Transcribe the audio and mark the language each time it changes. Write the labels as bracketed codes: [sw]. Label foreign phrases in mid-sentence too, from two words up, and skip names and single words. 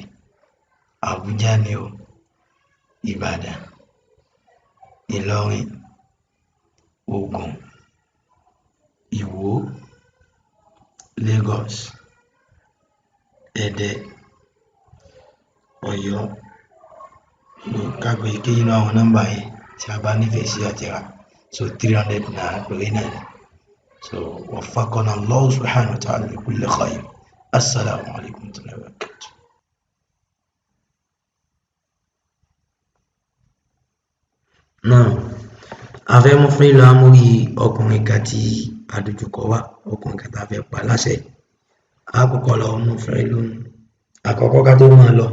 [yo] Àbújá ni o, Ìbàdàn, Ìlọrin, Ògùn, Ìwó, Lagos, Ẹdẹ, Ọ̀yọ́. Ká pe èyíkéyìí nínú àwọn nọ́mbà yẹn tí a bá nífẹ̀ẹ́ sí àti rà. [ar] So [yo] 300 naira péré náà ni. [ar] So وفقنا الله سبحانه وتعالى لكل خير. السلام عليكم ورحمة الله وبركاته. [yo] Náà a fẹ́ mú fún ìlú amórí ọkùnrin kan tí àdójúkọ wá, ọkùnrin kan tá a fẹ́ pa láṣẹ. A kọ́kọ́ lọ mú fún ìlú àkọ́kọ́ ká tó máa lọ.